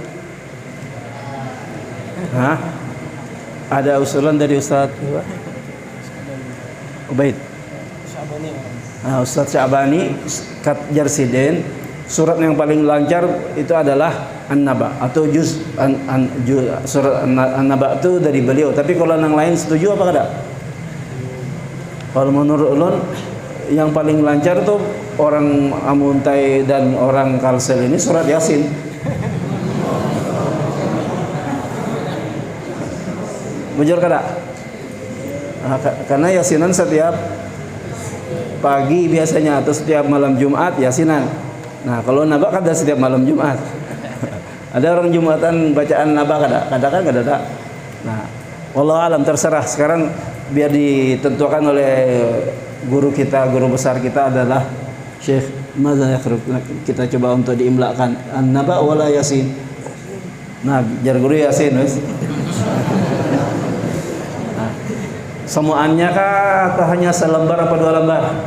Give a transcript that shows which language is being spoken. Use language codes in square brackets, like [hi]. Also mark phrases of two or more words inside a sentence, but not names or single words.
[id] Ada usulan dari Ustaz Ubaid. Ustaz Sya'bani Jarsidin, surat yang paling lancar itu adalah An-Naba atau surat An-Naba itu dari beliau. [bjn] Tapi kalau yang lain setuju apa kada? Kalau menurut ulun yang paling lancar tuh orang Amuntai dan orang Kalsel ini surat Yasin. Bujur kada? [id] Karena Yasinan setiap pagi biasanya atau setiap malam Jumat Yasinan. [bjn] Nah, kalau Naba kada setiap malam Jumat. Ada orang Jumatan bacaan Naba kada? Kada kan kada ada. Nah, [ar] والله أعلم, terserah. [id] Sekarang biar ditentukan oleh guru kita, guru besar kita adalah Syekh Madza Yakhrub. Kita coba untuk diimlakan An-Naba wala Yasin. [bjn] Nah, jar guru Yasin wis. Semuanya kah atau hanya selembar apa 2 lembar?